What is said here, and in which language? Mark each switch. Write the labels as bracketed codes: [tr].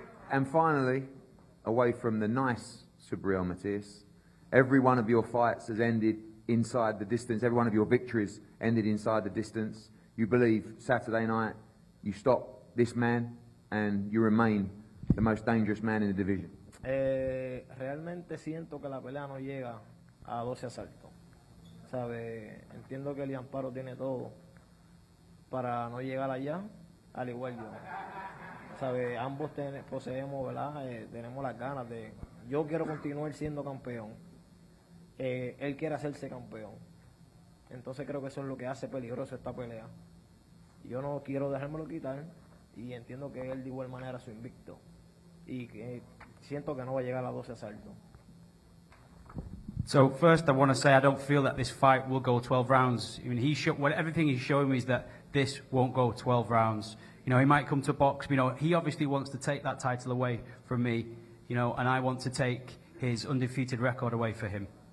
[en] And finally, away from the nice Subriel Matias, every one of your fights has ended inside the distance. Every one of your victories ended inside the distance. You believe Saturday night you stop this man and you remain the most dangerous man in the division. [es] Realmente siento que la pelea no llega a 12 asaltos. Entiendo que Liam Paro tiene todo para no llegar allá, al igual yo. Ambos poseemos, ¿verdad? Tenemos las ganas de... Yo quiero continuar siendo campeón. Él quiere hacerse campeón. Entonces creo que eso es lo que hace peligroso esta pelea. Yo no quiero dejármelo quitar y entiendo que él de igual manera su invicto. Y que siento que no va a llegar a 12 asaltos. [en] So first I want to say I don't feel that this fight will go 12 rounds. I mean, everything he's showing me is that this won't go 12 rounds. He might come to box. He obviously wants to take that title away from me, and I want to take his undefeated record away for him.